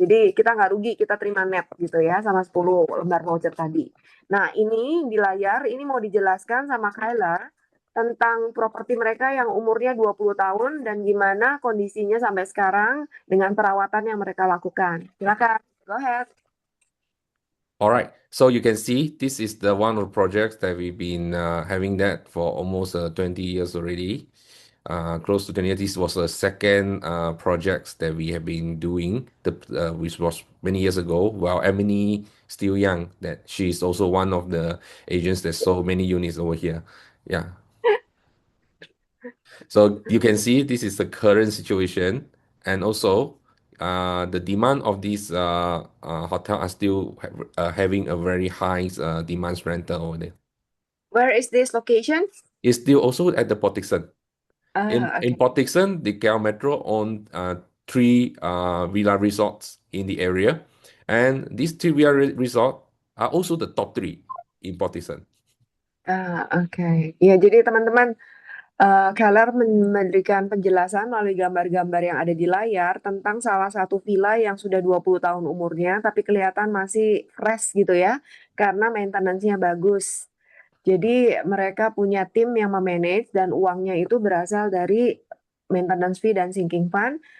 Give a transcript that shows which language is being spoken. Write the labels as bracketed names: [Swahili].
[Indonesian] Jadi kita nggak rugi, kita terima net gitu ya sama 10 lembar voucher tadi. Nah ini di layar, ini mau dijelaskan sama Kyla tentang properti mereka yang umurnya 20 tahun dan gimana kondisinya sampai sekarang dengan perawatan yang mereka lakukan. Silakan. [English] Go ahead. All right. So you can see this is the one of the projects that we've been having that for almost 20 years already. Close to 20 years. This was the second projects that we have been doing, which was many years ago. While Emily still young, that she's also one of the agents that sold many units over here. Yeah. So you can see this is the current situation, and also the demand of these hotel are still having a very high demand rental over there. Where is this location? It's still also at the Port Dickson. In Okay. Port Dickson, the KL Metro own 3 villa resorts in the area, and these 3 villa resorts are also the top 3 in Port Dickson. [Indonesian] Oke. Ya, jadi teman-teman, Keller memberikan penjelasan melalui gambar-gambar yang ada di layar tentang salah satu villa yang sudah 20 tahun umurnya, tapi kelihatan masih fresh gitu ya, karena maintenance-nya bagus. Jadi mereka punya tim yang memanage dan uangnya itu berasal dari maintenance fee dan sinking fund.